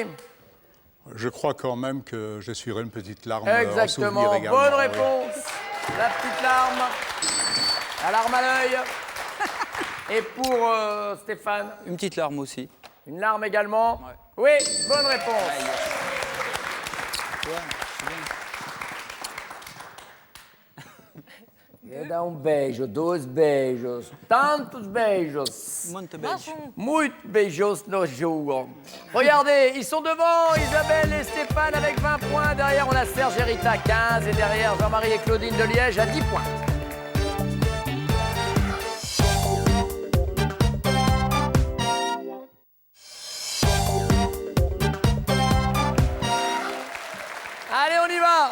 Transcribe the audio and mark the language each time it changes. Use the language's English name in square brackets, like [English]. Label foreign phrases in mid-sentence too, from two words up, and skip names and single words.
[French] Je crois quand même que j'essuierai une petite larme en Exactement. souvenir également. Bonne oui. réponse. La petite larme. La larme à l'œil. Et pour Stéphane, Une petite larme aussi. une larme également. Oui, bonne réponse. [Portuguese] E dá beijo, 2 beijos, tantos beijos. Muito beijo. Muito beijos no jogo. [French] Regardez, ils sont devant, Isabelle et Stéphane avec 20 points. Derrière, on a Serge et Rita, 15. Et derrière, Jean-Marie et Claudine de Liège à 10 points. Allez, on y va.